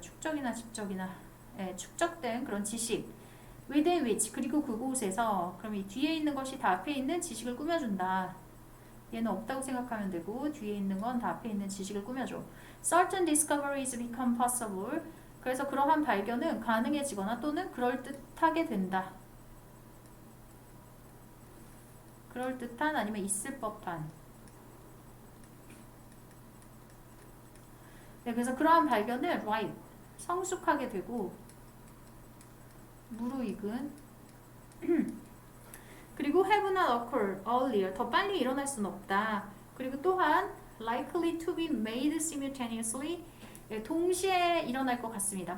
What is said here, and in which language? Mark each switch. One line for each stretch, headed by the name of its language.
Korean: 축적이나 직적이나 축적된 그런 지식 within which 그리고 그곳에서 그럼 이 뒤에 있는 것이 다 앞에 있는 지식을 꾸며준다. 얘는 없다고 생각하면 되고 뒤에 있는 건 다 앞에 있는 지식을 꾸며줘.
English: Certain discoveries become possible.
Korean: 그래서 그러한 발견은 가능해지거나 또는 그럴듯하게 된다. 그럴듯한 아니면 있을 법한. 그래서 그러한 발견을 right, 성숙하게 되고 무르익은 그리고 have not occurred earlier. 더 빨리 일어날 수는 없다.
English: 그리고 또한 likely to be made simultaneously.
Korean: 동시에 일어날 것 같습니다.